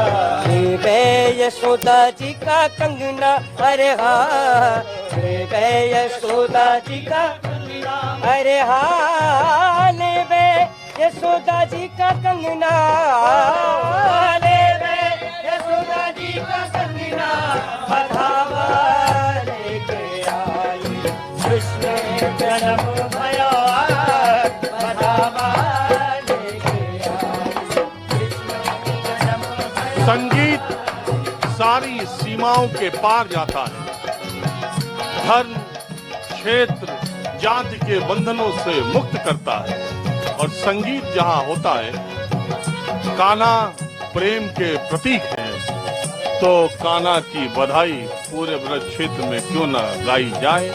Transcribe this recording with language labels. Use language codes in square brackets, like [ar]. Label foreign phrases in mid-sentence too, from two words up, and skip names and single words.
[hi] वे यशोदा जी का कंगना, अरे हाँ वे यशोदा जी का कंगना, अरे हाँ ले वे यशोदा जी का कंगना, ले वे यशोदा जी का कंगना बधावा लेके आई। कृष्ण जन्म भयो आज बधावा लेके आई। कृष्ण जन्म भयो। संगीत सारी सीमाओं के पार जाता है, धर्म, क्षेत्र, जाति के बंधनों से मुक्त करता है। और संगीत जहां होता है, कान्हा प्रेम के प्रतीक हैं, तो कान्हा की बधाई पूरे ब्रज क्षेत्र में क्यों न गाई जाए।